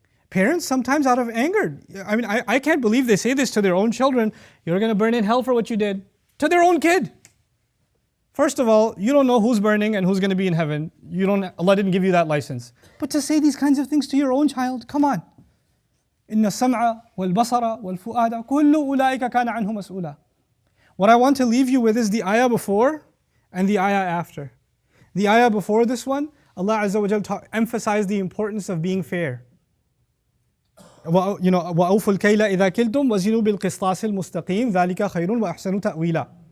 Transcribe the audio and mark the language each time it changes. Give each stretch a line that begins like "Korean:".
English: Parents sometimes out of anger. I mean, I can't believe they say this to their own children. You're going to burn in hell for what you did. To their own kid. First of all, you don't know who's burning and who's going to be in heaven. Allah didn't give you that license. But to say these kinds of things to your own child, come on.
Arabic: إِنَّ السَّمْعَ وَالْبَصَرَ وَالْفُؤَادَ كُلُّ أُولَٰئِكَ كَانَ عَنْهُ مَسْئُولًا.
English: What I want to leave you with is the ayah before and the ayah after. The ayah before this one, Allah Azza wa Jal emphasized the importance of being fair.
Arabic: وَأَوْفُوا الْكَيْلَ إِذَا كِلْتُمْ وَزِنُوا بِالْقِسْطَاسِ الْمُسْتَقِيمِ ذَلِكَ خَيْرٌ وَأَحْسَنُ تَأْوِيلًا.